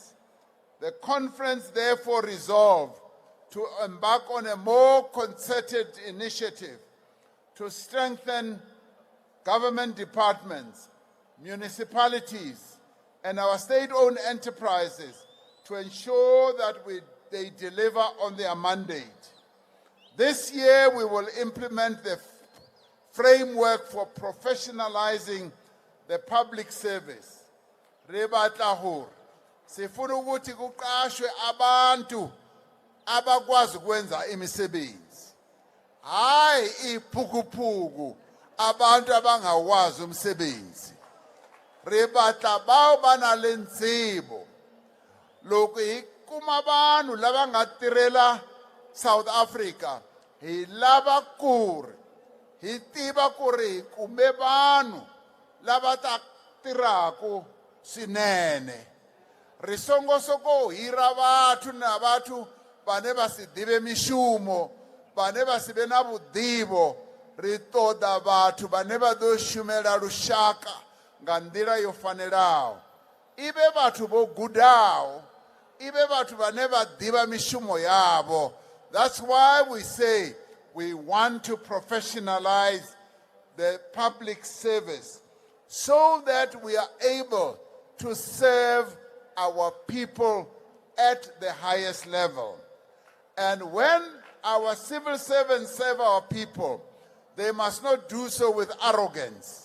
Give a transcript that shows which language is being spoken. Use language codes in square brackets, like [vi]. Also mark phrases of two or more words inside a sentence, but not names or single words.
[en] The conference therefore resolved to embark on a more concerted initiative to strengthen government departments, municipalities, and our state-owned enterprises to ensure that they deliver on their mandate. This year we will implement the framework for professionalizing the public service. [st] Re batla hore [zu] sifuna ukuthi kuqashwe abantu abakwazi ukwenza imisebenzi. Hayi iphukuphuku abantu abangawazi umsebenzi. [st] Re batla bao bana le ntsebo. [ts] Loko hi kuma vanhu lava nga tirhela South Africa hi lava ku ri hi tiva ku ri hi kume vanhu lava ta tirhako swinene. [ve] Ri songosoko hira vathu na vathu vane va si dive mishumo, vane va si ve na vudivo. Ri toda vathu vane va do shumela lushaka nga ndila yo fanelaho. Ive vathu vo gudaho, ive vathu vane va diva mishumo yavo. [en] That's why we say we want to professionalize the public service so that we are able to serve our people at the highest level. And when our civil servants serve our people, they must not do so with arrogance.